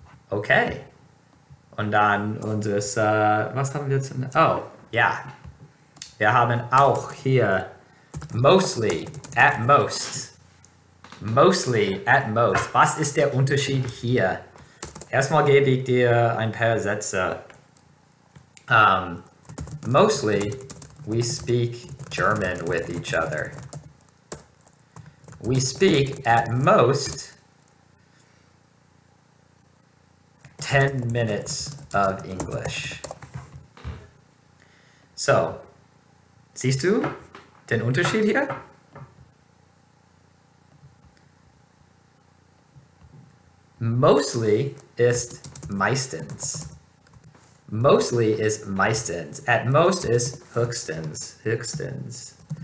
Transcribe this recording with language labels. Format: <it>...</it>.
<de>Okay. Und dann unseres, was haben wir jetzt? Oh, ja. Wir haben auch hier mostly, at most. Mostly, at most. Was ist der Unterschied hier? Erstmal gebe ich dir ein paar Sätze.</de> <en>Mostly, we speak German with each other. We speak at most 10 minutes of English.</en> <de>So, siehst du den Unterschied hier? Mostly ist meistens. Mostly ist meistens. At most ist höchstens. Höchstens.</de>